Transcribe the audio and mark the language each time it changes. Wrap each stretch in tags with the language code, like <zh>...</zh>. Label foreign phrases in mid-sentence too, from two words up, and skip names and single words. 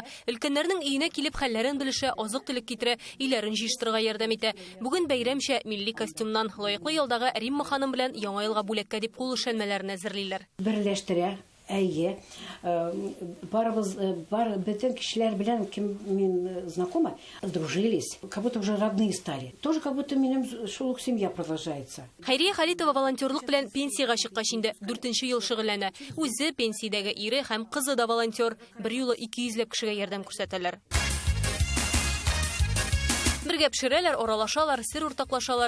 <tt>Өлкәннәрнең өенә килеп хәлләрен белешә, азык-төлек китерә, өйләрен җыештырырга ярдәм итә. Бүген бәйрәмчә милли костюмнан лаеклы елдагы Римма ханым белән яңа елга бүләккә дип кул эшелмәләрен әзерлиләр. Берләштерә. Әйе, барыбыз, бөтен кешеләр белән кем мин</tt> <ru>знакома, дружились, как будто уже родные стали. Тоже как будто</ru> <tt>минем шул ук</tt> <ru>семья продолжается.</ru> <tt>Хәйрия Халитова волонтерлык белән пенсияга чыккач инде 4 ел шөгыльләнә. Үзе пенсиядәге ире һәм кызы да волонтер, бер юлы 200 ләп кешегә ярдәм күрсәтәләр. Бергә пешерәләр, аралашалар, сер уртаклашалар.</tt>